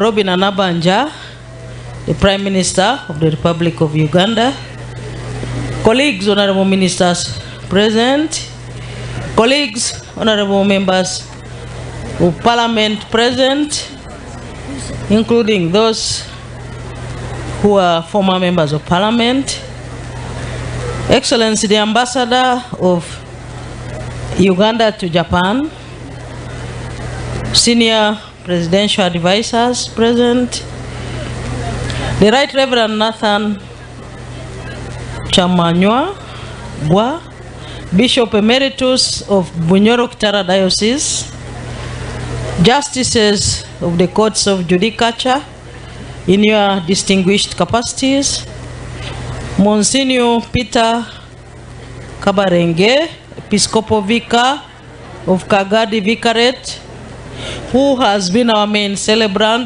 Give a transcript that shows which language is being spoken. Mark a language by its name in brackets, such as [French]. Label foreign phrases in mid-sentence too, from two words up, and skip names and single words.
[English] Robin Anabanja, the Prime Minister of the Republic of Uganda, colleagues, honorable ministers present, colleagues, honorable members of Parliament present, including those who are former members of Parliament, Excellency the Ambassador of Uganda to Japan, senior presidential advisors present, the Right Reverend Nathan Chamanywa Gwa, Bishop Emeritus of Bunyoro Kitara Diocese, justices of the courts of judicature in your distinguished capacities, Monsignor Peter Kabarenge, Episcopal Vicar of Kagadi Vicariate, who has been our main celebrant